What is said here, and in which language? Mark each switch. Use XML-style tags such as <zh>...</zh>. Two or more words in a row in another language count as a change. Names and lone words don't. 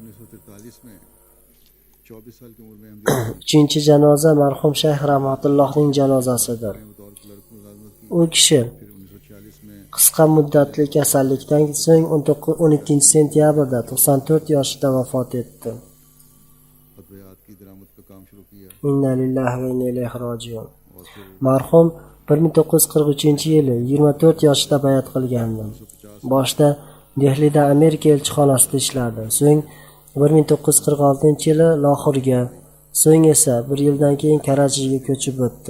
<uz>3-chi janoza marhum Shayx Rahmatullohning janozasidir. U kishi qisqa muddatli kasallikdan so'ng 12-sentyabrda 94 yoshida vafot etdi.</uz> <ar>إنا لله وإنا إليه راجعون.</ar> <uz>Marhum 1943-yili 24 yoshida bayat qilgandi. Boshda Dehlida Amerika elchixonasida ishlardi. So'ng 1946-yili Lohorga, so'ng esa 1 yildan keyin Karachiga ko'chib o'tdi.</uz>